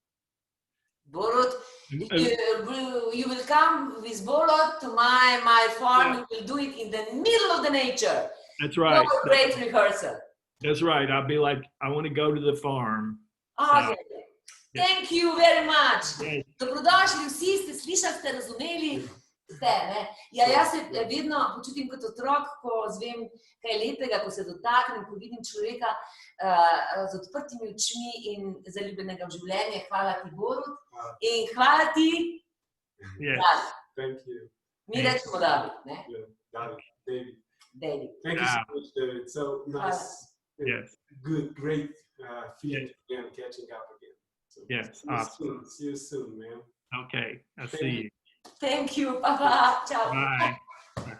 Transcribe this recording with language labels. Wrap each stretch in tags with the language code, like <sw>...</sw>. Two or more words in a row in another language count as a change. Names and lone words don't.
<en>you will come with Borut to my farm. Yeah. You will do it in the middle of the nature. That's right. No great rehearsal. That's right. I'll be like, I want to go to the farm. Okay. Thank you very much.</en> <sl>Dobrodošli vsi, ste razumeli? Ste, ne? Ja, jaz se vedno počutim kot otrok, ko zvem kaj lepega, ko se dotaknem, ko vidim človeka z odprtimi očmi in zaljubljenega v življenje. Hvala ti, Borut. In hvala ti, David.</sl> <en>Thank you.</en> <sl>Mi rečemo David, ne? David. David.</sl> <en>Thank you so much, David. So nice. Yes. Good, great feeling again, catching up again. So Yes, awesome. See you soon, man. Okay, I'll see you. Thank you, Papa. Ciao.</en>